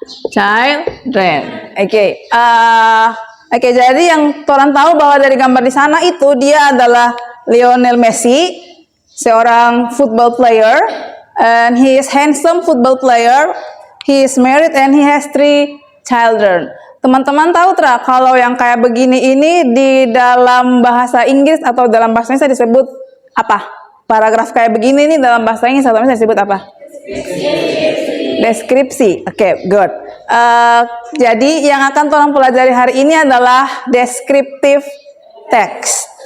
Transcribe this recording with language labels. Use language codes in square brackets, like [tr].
[id] Children. Oke. Oke, jadi yang Toran tahu bahwa dari gambar di sana itu dia adalah Lionel Messi, seorang [en] football player, and he is handsome football player. He is married and he has 3 children. [id] Teman-teman tahu kalau yang kayak begini ini di dalam bahasa Inggris atau dalam bahasa Indonesia disebut apa? Paragraf kayak begini nih dalam bahasa Inggris atau Indonesia disebut apa? Deskripsi. Oke, good. Jadi yang akan Torang pelajari hari ini adalah descriptive text.